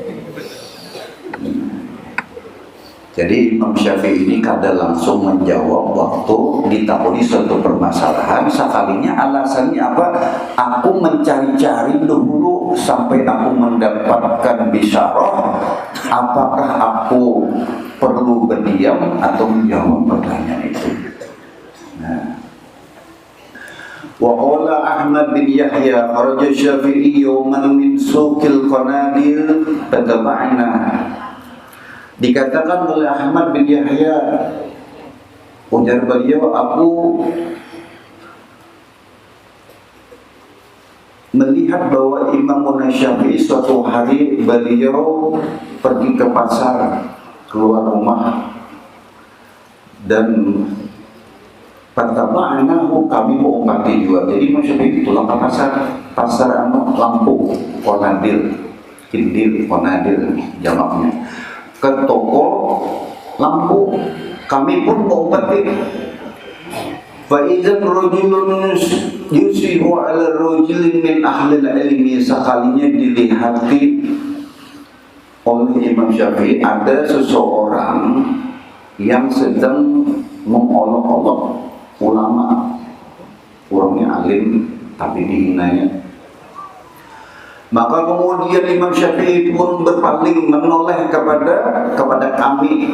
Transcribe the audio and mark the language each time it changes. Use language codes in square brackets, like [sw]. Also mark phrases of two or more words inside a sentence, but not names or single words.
[id] Jadi Imam Syafi'i ini kada langsung menjawab waktu ditakuni suatu permasalahan. Sekalinya alasannya apa? Aku mencari-cari dulu sampai aku mendapatkan bisyarah. Apakah aku perlu berdiam atau menjawab pertanyaan itu? Nah, [ar] وقال أحمد بن يحيى خرج الشافعي يوما من سوق القناديل تتبعنا. [id] Dikatakan oleh Ahmad bin Yahya, ujar beliau, aku melihat bahwa Imam Syafi'i suatu hari beliau pergi ke pasar, keluar rumah, dan pertamanya kami mau umpati juga. Jadi Imam Syafi'i pulang ke pasar lampu konadir, kindir konadir jamaknya, ke toko lampu. Kami pun mau umpati. [ar] فإذا رجل يصيح على رجل من أهل العلم, [id] sekalinya dilihati oleh Imam Syafi'i ada seseorang yang sedang mengolok-olok ulama, orangnya alim tapi dihinanya. Maka kemudian Imam Syafi'i pun berpaling menoleh kepada kami.